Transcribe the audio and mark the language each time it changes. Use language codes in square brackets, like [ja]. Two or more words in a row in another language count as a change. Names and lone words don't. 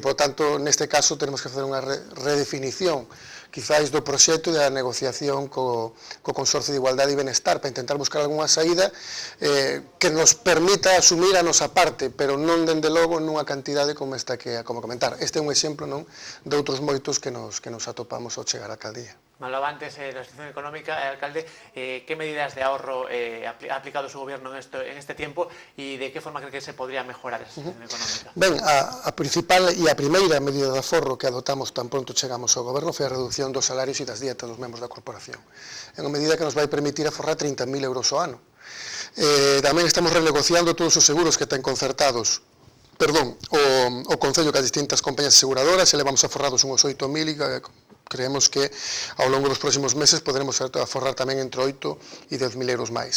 [gl] Por tanto, neste caso, tenemos que facer unha redefinición quizáis do proxecto da negociación co Consorcio de Igualdade e Benestar para intentar buscar algunha saída que nos permita asumir a nosa parte, pero non dende logo nunha cantidade como esta que como comentar. Este é un exemplo, non, de outros moitos que nos atopamos ao chegar á alcaldía. [es] Hablaba antes de la situación económica, alcalde, ¿qué medidas de ahorro ha aplicado su gobierno en este tiempo y de qué forma cree que se podría mejorar esa situación económica? [gl] Ben, a principal e a primeira medida de aforro que adoptamos tan pronto chegamos ao goberno foi a reducción dos salarios e das dietas dos membros da corporación. É unha medida que nos vai permitir aforrar 30.000 euros ao ano. Tamén estamos renegociando todos os seguros que ten concertados o Concello que as distintas compañías aseguradoras, e levamos aforrados uns 8.000 e creemos que ao longo dos próximos meses poderemos aforrar tamén entre 8 e 10.000 euros máis.